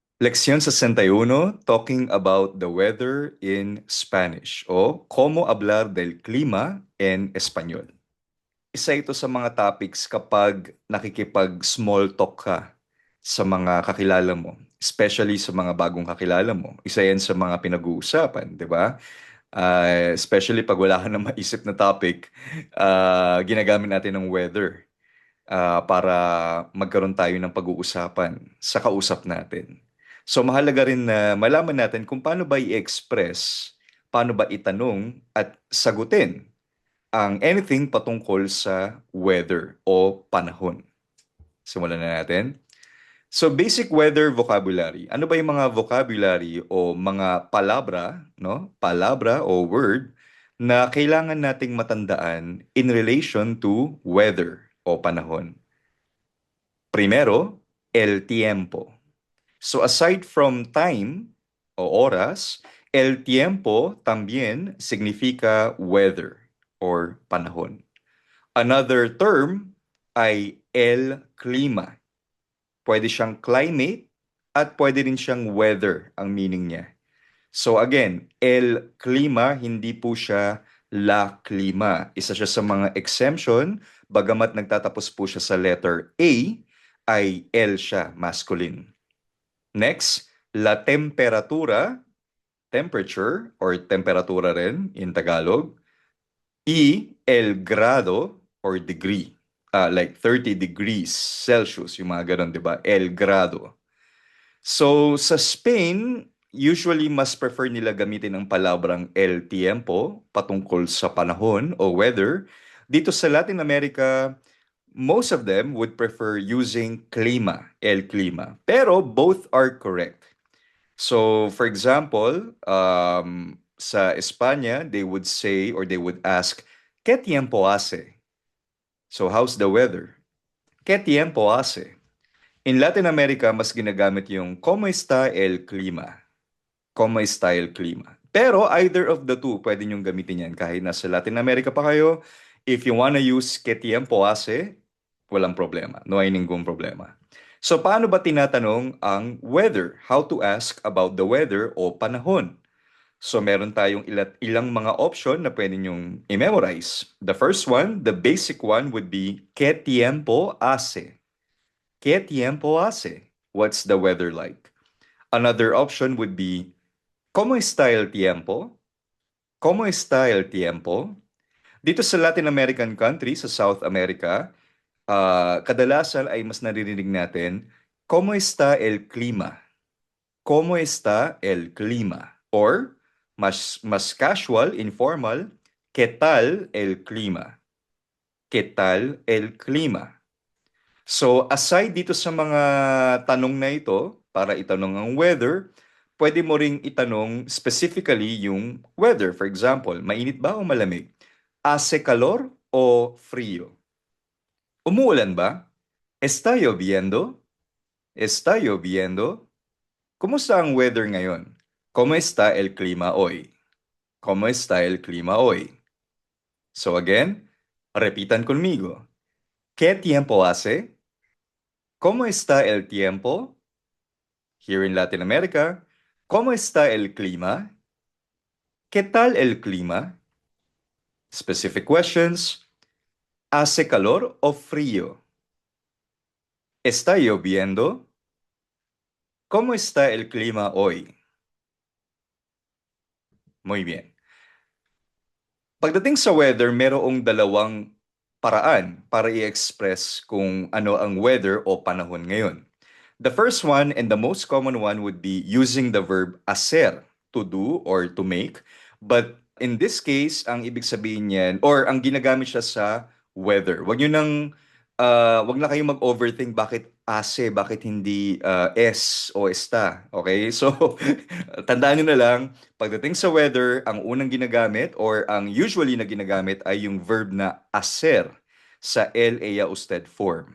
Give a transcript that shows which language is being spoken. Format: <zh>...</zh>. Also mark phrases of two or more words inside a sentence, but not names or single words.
<es>Lección 61,</es> <en>Talking about the weather in Spanish o</en> <es>Cómo hablar del clima en Español.</es> <tl>Isa ito sa mga topics kapag nakikipag-</tl> <en>small talk</en> <tl>ka sa mga kakilala mo, especially sa mga bagong kakilala mo. Isa yan sa mga pinag-uusapan, di ba? Especially pag wala ka na maisip na topic, ginagamit natin ng weather para magkaroon tayo ng pag-uusapan sa kausap natin. So mahalaga rin na malaman natin kung paano ba i-express, paano ba itanong at sagutin ang anything patungkol sa weather o panahon. Simulan na natin.</tl> <en>So basic weather vocabulary.</en> <tl>Ano ba yung mga vocabulary o mga palabra, no? Palabra o word na kailangan nating matandaan</tl> <en>in relation to weather</en> <tl>o panahon?</tl> <es>Primero, el tiempo.</es> <en>So aside from time</en> <tl>o oras,</tl> <es>el tiempo también significa</es> <en>weather or panahon. Another term ay</en> <es>el clima.</es> <tl>Pwede siyang climate at pwede rin siyang weather ang meaning niya.</tl> <en>So again,</en> <es>el clima,</es> <tl>hindi po siya la clima. Isa siya sa mga exemption, bagamat nagtatapos po siya sa letter A, ay el siya, masculine.</tl> <en>Next,</en> <es>la temperatura,</es> <en>temperature or temperatura rin in Tagalog,</en> <es>el grado</es> <en>or degree. Like 30 degrees Celsius,</en> <tl>yung mga ganun, di ba?</tl> <es>El grado.</es> <tl>So, sa Spain, usually mas prefer nila gamitin ang palabrang</tl> <es>el tiempo</es> <tl>patungkol sa panahon o weather.</tl> <en>Dito sa Latin America, most of them would prefer using clima,</en> <es>el clima.</es> <en>Pero both are correct. So, for example,</en> <tl>sa Espanya,</tl> <en>they would say or they would ask,</en> <es>¿Qué tiempo hace?</es> <en>So, how's the weather?</en> <es>¿Qué tiempo hace?</es> <en>In Latin America,</en> <tl>mas ginagamit yung</tl> <es>¿Cómo está el clima? ¿Cómo está el clima?</es> <en>Pero either of the two,</en> <tl>pwede niyong gamitin yan. Kahit nasa Latin America pa kayo,</tl> <en>if you wanna use</en> <es>¿Qué tiempo hace?</es> <tl>Walang problema.</tl> <es>No hay ningún problema.</es> <tl>So, paano ba tinatanong ang weather?</tl> <en>How to ask about the weather</en> <tl>o panahon? So, meron tayong ilang mga option na pwede nyong i-memorize.</tl> <en>The first one, the basic one would be,</en> <es>¿Qué tiempo hace? ¿Qué tiempo hace?</es> <en>What's the weather like? Another option would be,</en> <es>¿Cómo está el tiempo? ¿Cómo está el tiempo?</es> <tl>Dito sa</tl> <en>Latin American country,</en> <tl>sa South America, kadalasan ay mas naririnig natin,</tl> <es>¿Cómo está el clima? ¿Cómo está el clima? Or, mas</es> <en>casual, informal,</en> <es>¿Qué tal el clima? ¿Qué tal el clima?</es> <tl>So, aside dito sa mga tanong na ito, para itanong ang weather, pwede mo ring itanong specifically yung weather. For example, mainit ba o malamig?</tl> <es>Hace calor o frío?</es> <tl>Umuulan ba?</tl> <es>Está lloviendo? Está lloviendo?</es> <tl>Kumusta ang weather ngayon?</tl> <es>¿Cómo está el clima hoy? ¿Cómo está el clima hoy?</es> <en>So again,</en> <es>repitan conmigo. ¿Qué tiempo hace? ¿Cómo está el tiempo?</es> <en>Here in Latin America,</en> <es>¿cómo está el clima? ¿Qué tal el clima?</es> <en>Specific questions.</en> <es>¿Hace calor o frío? ¿Está lloviendo? ¿Cómo está el clima hoy? Muy bien.</es> <tl>Pagdating sa weather, merong dalawang paraan para i-express kung ano ang weather o panahon ngayon.</tl> <en>The first one and the most common one would be using the verb hacer, to do or to make. But in this case,</en> <tl>ang ibig sabihin niyan, or ang ginagamit siya sa weather. Wag na kayong mag-overthink bakit ase, bakit hindi es o esta.</tl> <en>Okay?</en> <tl>So, tandaan nyo na lang, pagdating sa weather, ang unang ginagamit or ang usually na ginagamit ay yung verb na hacer sa LA usted form.</tl>